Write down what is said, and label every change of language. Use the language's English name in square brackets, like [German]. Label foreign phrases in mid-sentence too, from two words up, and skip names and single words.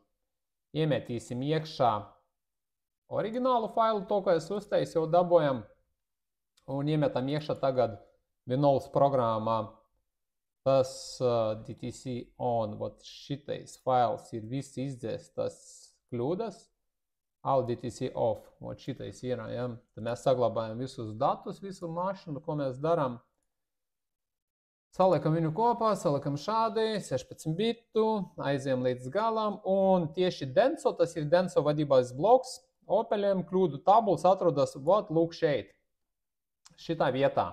[Latvian] Iemetīsim iekšā oriģinālu failu, to, ko es uztaisīju, jau dabojam. Un iemetam iekšā tagad Vinols programmā. Tas [English] DTC on, [Latvian] vot šitais fails ir visi izdzēstas kļūdas. [English] All DTC off, [Latvian] vot šitais ir, ja. Tad mēs saglabājam visus datus, visu mašinu, ko mēs darām. Saliekam viņu kopā, saliekam šādi, 16 bitu, aiziem līdz galam. Un tieši Denso, tas ir Denso vadībās bloks, Opeliem kļūdu tabulas atrodas, vot, lūk šeit, šitā vietā.